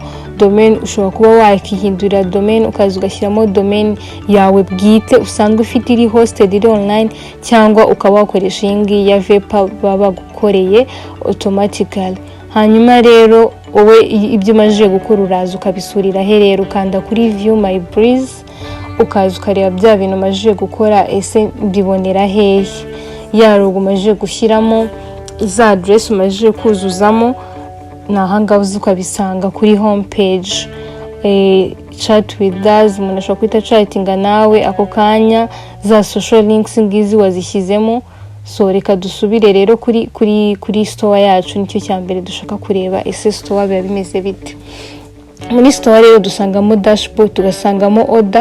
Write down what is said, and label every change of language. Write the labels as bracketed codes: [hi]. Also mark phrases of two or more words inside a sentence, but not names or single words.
[rw] Domain ushobora kuba wakihindurira domain, ukaza ugashyiramo domain yawe bwite usanzwe ufite iri hosted iri online, cyangwa ukaba wakoresha iyi ya Vipa baba gukoreye automatically. Hanyuma rero wowe ibyo umaze gukora uraza ukabisurira rero, ukanda kuri [en] view my bliss, [rw] ukaza ukareba bya bintu umaze gukora, ese mbibonera hehe. Ya logo umaze gushyiramo, iza address umaze kuzuzamo, nahangaho ukabisanga kuri [en] home page. Chat with us, [rw] umuntu ashobora kwita chatinga nawe ako kanya. Za [en] social links [rw] ngizi wazishyizemo. So reka dusubire rero kuri store yacu, nicyo cyambere dushaka kureba, ese store biba bimeze bite. Muri store rero dusangamo dashboard, tugasangamo order.